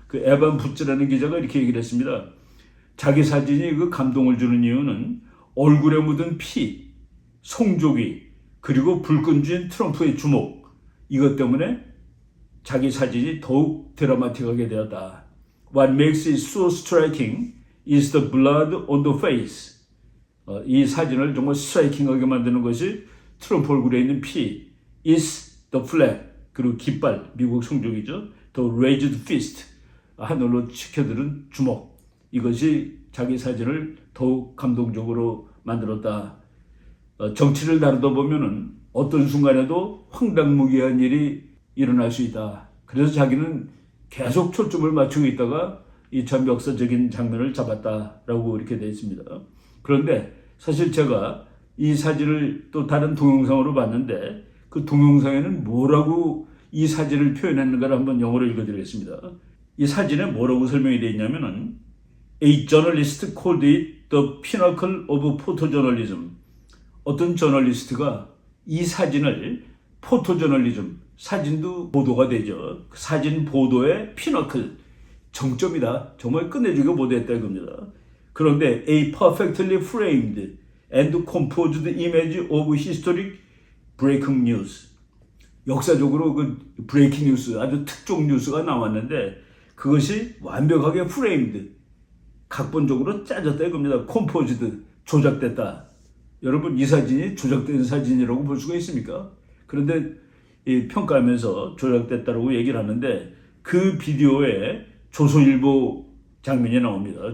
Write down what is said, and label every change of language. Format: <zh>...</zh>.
<ko>에반 부츠라는 기자가 이렇게 얘기를 했습니다. 자기 사진이 감동을 주는 이유는 얼굴에 묻은 피, 송조기, 그리고 불끈 쥔 트럼프의 주먹, 이것 때문에 자기 사진이 더욱 드라마틱하게 되었다.</ko> <en>What makes it so striking is the blood on the face.</en> <ko>이 사진을 정말 스트라이킹하게 만드는 것이 트럼프 얼굴에 있는 피,</ko> <en>is the flag,</en> <ko>그리고 깃발, 미국 성적이죠.</ko> <en>The raised fist,</en> <ko>하늘로 치켜들은 주먹. 이것이 자기 사진을 더욱 감동적으로 만들었다. 정치를 다루다 보면은 어떤 순간에도 황당무계한 일이 일어날 수 있다. 그래서 자기는 계속 초점을 맞추고 있다가 이 참 역사적인 장면을 잡았다라고 이렇게 되어 있습니다. 그런데 사실 제가 이 사진을 또 다른 동영상으로 봤는데 그 동영상에는 뭐라고 이 사진을 표현했는가를 한번 영어로 읽어드리겠습니다. 이 사진에 뭐라고 설명이 되어 있냐면은</ko> <en>A journalist called it the pinnacle of photojournalism.</en> <ko>어떤 저널리스트가 이 사진을 포토저널리즘, 사진도 보도가 되죠. 사진 보도의 피너클, 정점이다. 정말 끝내주게 보도했다 이겁니다. 그런데</ko> <en>a perfectly framed and composed image of historic breaking news.</en> <ko>역사적으로 브레이킹 뉴스, 아주 특종 뉴스가 나왔는데 그것이 완벽하게 framed, 각본적으로 짜졌다 이겁니다. composed, 조작됐다. 여러분 이 사진이 조작된 사진이라고 볼 수가 있습니까? 그런데 평가하면서 조작됐다고 얘기를 하는데 그 비디오에 조선일보 장면이 나옵니다.</ko>